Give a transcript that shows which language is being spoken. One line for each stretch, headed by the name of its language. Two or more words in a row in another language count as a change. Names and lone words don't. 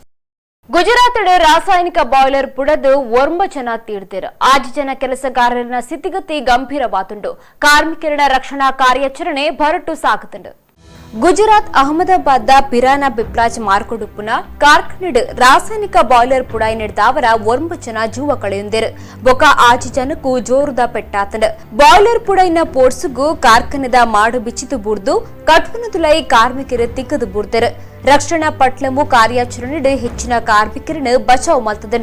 Tulu: ಗುಜರಾತ್ ರಾಸಾಯನಿಕ ಬಾಯ್ಲರ್ ಪುಡದು 9 ಜನ ತೀರ್ದರು. 5 ಜನ ಕೆಲಸಗಾರರ ಸ್ಥಿತಿಗತಿ ಗಂಭೀರವಾದುಂಡು. ಕಾರ್ಮಿಕರ ರಕ್ಷಣಾ ಕಾರ್ಯಾಚರಣೆ ಭರಟು ಸಾಗುತ್ತುಂಡು. ಗುಜರಾತ್ ಅಹಮದಾಬಾದ್ ಪಿರಾನಾ ಬಿಪ್ರಾಜ್ ಮಾರ್ಕೊಡುಪ್ಪುನ ಕಾರ್ಖಾನೆಡ್ ರಾಸಾಯನಿಕ ಬಾಯ್ಲರ್ ಪುಡಾಯಿ ನಡೆದವರ 9 ಜನ ಜೀವ ಕಳೆಯುಂದಿರು. ಬೊಕ 5 ಜನಕ್ಕೂ ಜೋರುದ ಪೆಟ್ಟಾತಂಡು. ಬಾಯ್ಲರ್ ಪುಡಾಯಿನ ಪೋಡ್ಸುಗು ಕಾರ್ಖಾನೆದ ಮಾಡು ಬಿಚ್ಚಿತು ಬುಡ್ದು ಕಟ್ವನದುಲೈ ಕಾರ್ಮಿಕರು ತಿಕ್ಕದು ಬುಡ್ದರು. ರಕ್ಷಣಾ ಪಟ್ಲಮು ಕಾರ್ಯಾಚರಣೆಡ್ ಹೆಚ್ಚಿನ ಕಾರ್ಮಿಕರನ್ನು ಬಚಾವ್ ಮಲ್ತದಂಡು.